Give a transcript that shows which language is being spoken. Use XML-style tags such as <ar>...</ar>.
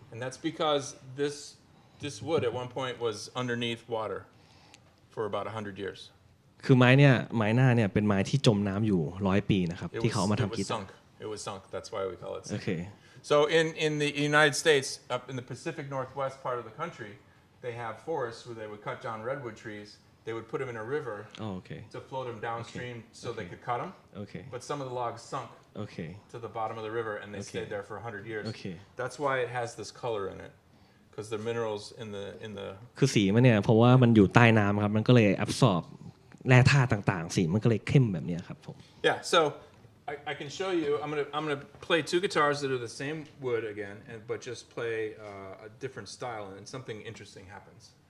<en>And that's because this wood at one point was underneath water for about 100 years.</en> <th>คือไม้หน้าเนี่ยเป็นไม้ที่จมน้ำอยู่100 ปีนะครับที่เขาเอามาทำกีตาร์</th> <en>It was sunk. That's why we call it sink. Okay. So in the United States, up in the Pacific Northwest part of the country, they have forests where they would cut down redwood trees. They would put them in a river to float them downstream so they could cut them. Okay. But some of the logs sunk to the bottom of the river and they stayed there for 100 years. That's why it has this color in it, because the minerals in the</en> <th>คือสีมันเนี่ยเพราะว่ามันอยู่ใต้น้ำครับมันก็เลยแอบสอบแร่ธาตุต่างๆสีมันก็เลยเข้มแบบนี้ครับผม</th> <en>Yeah, so I can show you. I'm gonna play two guitars that are the same wood again, but just play a different style, and something interesting happens.</en>